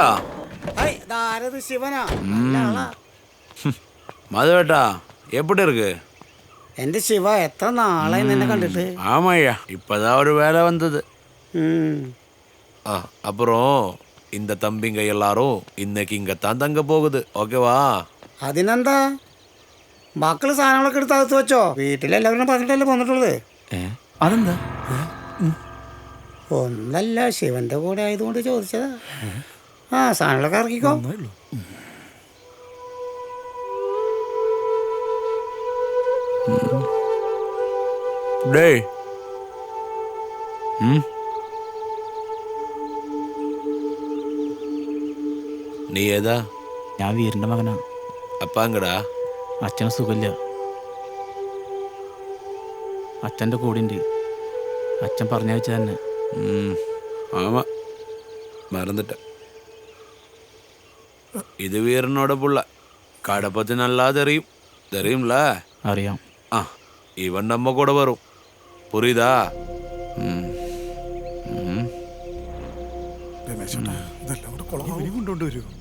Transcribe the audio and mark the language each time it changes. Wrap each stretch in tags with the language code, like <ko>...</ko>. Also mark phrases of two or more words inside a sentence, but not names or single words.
<ml>ശിവനാ? മാധവേട്ടാ</ml> <ta>எப்படி இருக்கு?</ta> <ml>എന്റെ ശിവ, എത്ര നാളായി നിന്നെ കണ്ടിട്ട്.</ml> <ta>ஆமாய்யா இப்பதான் ஒரு வேலை வந்தது. அப்புறம் இந்த தம்பிங்க எல்லாரும் இன்னைக்கு இங்கத்தான் தங்க போகுது. ஓகேவா?</ta> <ml>അതിനെന്താ, മക്കള് സാധനങ്ങളൊക്കെ എടുത്ത് അകത്ത് വെച്ചോ. വീട്ടിലെല്ലാവരും പറഞ്ഞിട്ടല്ലേ പോന്നിട്ടുള്ളത്. അതെന്താ? ഒന്നല്ല, ശിവന്റെ കൂടെ ആയതുകൊണ്ട് ചോദിച്ചതാ. ആ സാധനങ്ങളൊക്കെ ഇറക്കിക്കോ. டேய் നീ ഏതാ? ഞാൻ വീരന്റെ മകനാ. അപ്പാങ്കടാ? അച്ഛന് സുഖമില്ല. അച്ഛൻ്റെ കൂടെ ഉണ്ട്. അച്ഛൻ പറഞ്ഞ വെച്ച തന്നെ.</ml> <ta>ஆமா மறந்துட்டேன். இது வீரனோட புள்ள. கடை பத்தி நல்லா தெரியும்ல?</ta> <ml>അറിയാം.</ml> <ta>இவன் நம்ம கூட வரும். புரியுதா?</ta> <ml>രമേശേട്ടാ ഇതെല്ലാം കൂടെ കൊളമാവും. കൊണ്ടുവരൂ.</ml>